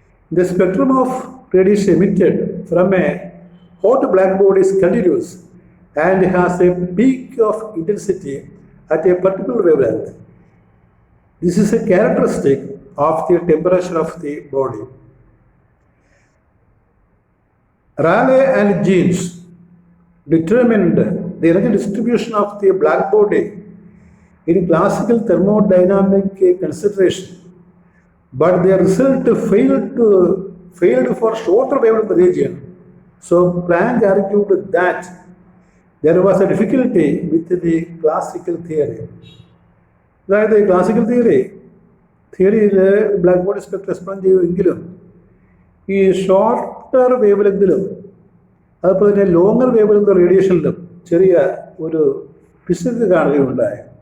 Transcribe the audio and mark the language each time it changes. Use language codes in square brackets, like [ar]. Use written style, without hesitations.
[en] The spectrum of radiation emitted from a hot black body is continuous and has a peak of intensity at a particular wave length. This is a characteristic of the temperature of the body. Rayleigh and Jeans determined the energy distribution of the black body in classical thermodynamic consideration, but their result failed for shorter wavelength region. So Planck argued that there was a difficulty with the classical theory. [ml] അതായത് classical തിയറിയിൽ black body spectrum explain ചെയ്യുമെങ്കിലും ഈ shorter wave ലെങ്തിലും അതുപോലെ തന്നെ longer wave റേഡിയേഷനിലും ചെറിയ ഒരു പിശക് കാണുകയുണ്ടായി.